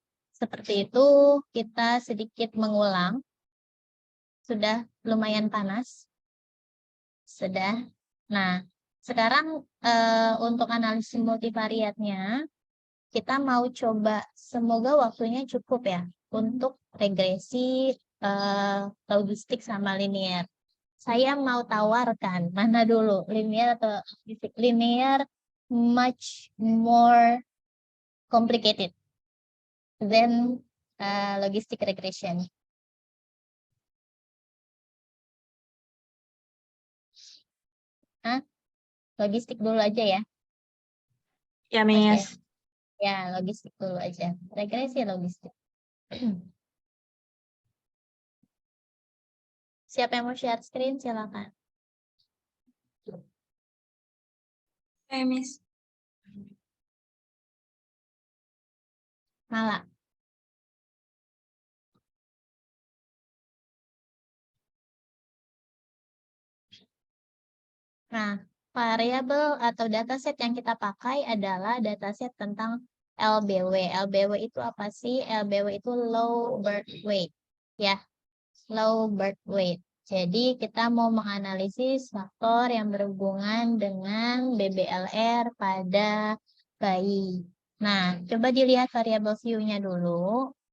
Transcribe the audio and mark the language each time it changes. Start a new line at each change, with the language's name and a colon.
Indonesian: Seperti itu, kita sedikit mengulang. Sudah lumayan panas. Sudah. Nah, sekarang untuk analisis multivariatnya, kita mau coba, semoga waktunya cukup ya, untuk regresi logistik sama linear. Saya mau tawarkan, mana dulu, linear atau logistik?
English: Linear much more complicated than logistic regression.
Indonesian: Logistik dulu aja ya. Ya, Miss. Ya, logistik dulu aja. Regresi logistik. Siapa yang mau share screen, silakan. Miss. Mala. Nah, variabel atau dataset yang kita pakai adalah dataset tentang LBW. LBW itu apa sih? LBW itu low birth weight. Ya, low birth weight. Jadi kita mau menganalisis faktor yang berhubungan dengan BBLR pada bayi. Nah, coba dilihat variabel view-nya dulu.